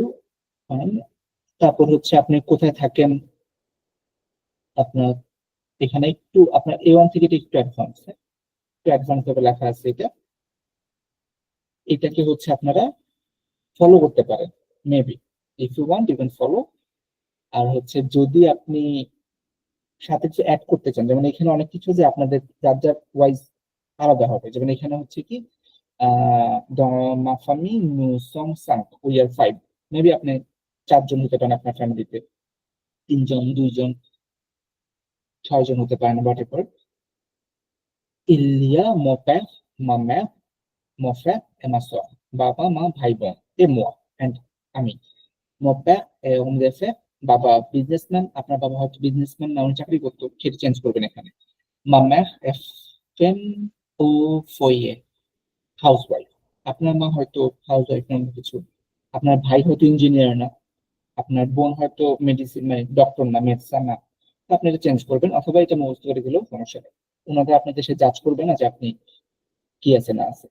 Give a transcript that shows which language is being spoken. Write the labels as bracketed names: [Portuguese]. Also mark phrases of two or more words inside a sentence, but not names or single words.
[Bangla] তারপর হচ্ছে আপনি কোথায় থাকেন, আপনার এখানে একটু আপনার A1 থেকে একটু অ্যাডভান্স, একটু অ্যাডভান্স ভাবে লেখা আছে এটা, এটাকে হচ্ছে আপনারা ফলো করতে পারেন মেবি, [English] If you want you can follow. [Bangla] আর হচ্ছে যদি আপনি সাথে কিছু অ্যাড করতে চান, যেমন এখানে অনেক কিছু যে আপনাদের যার যার ওয়াইজ আলাদা হবে, যেমন এখানে হচ্ছে কি [French] dans ma famille nous sommes 5 [English] we are 5 [Bangla] মেবি আপনি 4 জন হতে পারেন আপনার ফ্যামিলিতে, 3 জন, 2 জন, 6 জন হতে পারেন, [English] whatever. [French] Il y a mon père, ma mère, mon frère et ma soeur. [Bangla] বাবা, মা, ভাই, বোন [French] et moi and আমি। Mon père est homme d'affaires, [Bangla] বাবা বিজনেসম্যান, আপনার বাবা হয়তো বিজনেসম্যান না, উনি চাকরি করতো, সেটা চেঞ্জ করবেন এখানে। [French] Ma mère est femme au foyer, [Bangla] হাউসওয়াইফ। আপনার মা হয়তো হাউসওয়াইফ নাম কিছু, আপনার ভাই হয়তো ইঞ্জিনিয়ার না, আপনার বোন হয়তো মেডিসিন মানে ডক্টর না, মেডিসিন না, তো আপনি এটা চেঞ্জ করবেন, অথবা এটা মুখস্থ করে দিলেও সমস্যা নেই। ওনাদের আপনি দেশে জাজ করবে না যে আপনি কি আছে না আছে।